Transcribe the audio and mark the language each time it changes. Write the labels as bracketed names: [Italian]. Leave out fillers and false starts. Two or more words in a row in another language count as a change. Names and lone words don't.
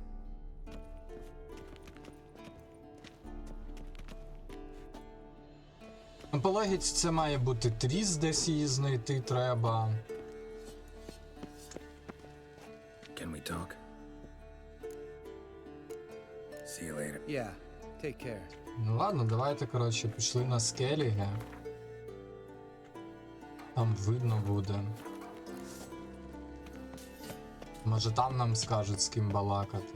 [Ukrainian] По логіці це має бути Тріс, десь її знайти треба. [English] Can we talk? See you later. Yeah, take care. [Ukrainian] Ну ладно, давайте, коротше, пішли на Скеліги. Там видно буде. Може там нам скажуть, з ким балакати.